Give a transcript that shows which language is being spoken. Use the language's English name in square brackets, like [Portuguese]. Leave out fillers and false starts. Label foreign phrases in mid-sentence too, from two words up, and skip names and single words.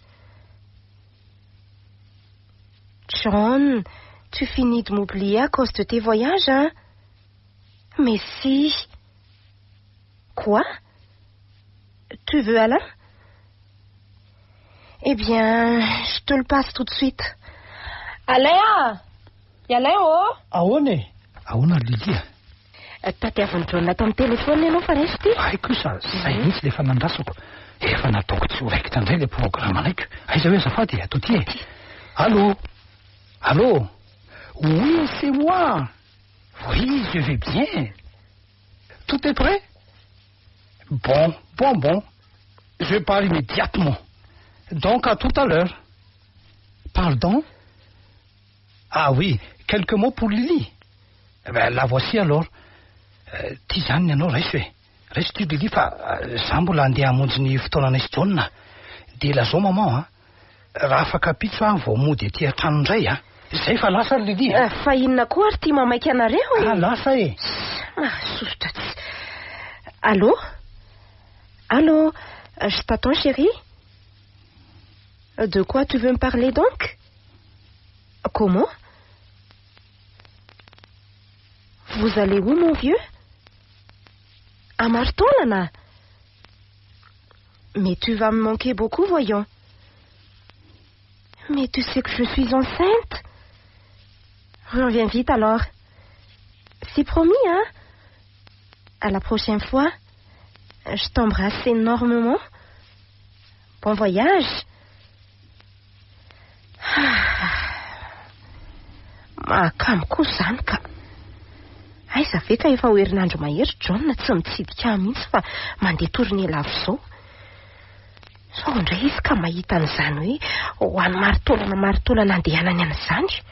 [French] John, tu finis de m'oublier à cause de tes voyages, hein? Mais si. Quoi? Tu veux Alain? Eh bien, je te le passe tout de suite. Alain! Alain, oh! [Malagasy] Ahoana e? Ahoana Lilia? Tadiavin'ny John ato amin'ny telefona ianao fa resy ty? Ay kosa, zay mihitsy le efa nandrasako. Efa nataoko tsy ho raikitra indray le programme anaiko. Aiza hoe azafady, ato ty e. [French] Allô? Allô? Oui, c'est moi. Oui, je vais bien. Tout est prêt? Bon. Je pars immédiatement. Donc, à tout à l'heure. Pardon? Ah oui, quelques mots pour Lily. Eh ben, la voici alors. [Malagasy] Tizany ianao raisy hoe. Raisy ty Lily fa za mbola andeha hamonjy ny fotoananay sy John. Dia lazao maman, raha afaka pitso vao mody aty an-trano indray Zay fa lasa Lily. Fa inona koa ary ty mamaiky anareo e? Lasa e. Sosotra tsy. [French] Allô? Allô? Je t'attends, chérie. De quoi tu veux me parler donc? Comment? Vous allez où, mon vieux? À Martolana. Mais tu vas me manquer beaucoup, voyons. Mais tu sais que je suis enceinte. Reviens vite alors. C'est promis, hein? À la prochaine fois. Je t'embrasse énormément. Bon voyage. [Malagasy] Makamko zany ka. Aiza ve ka efa ho herinandro mahery John tsy mitsidika mihitsy fa mandeha tourner lavo zao. Sao indray izy ka mahita an'izany hoe ho any martolana andehanany an'izany.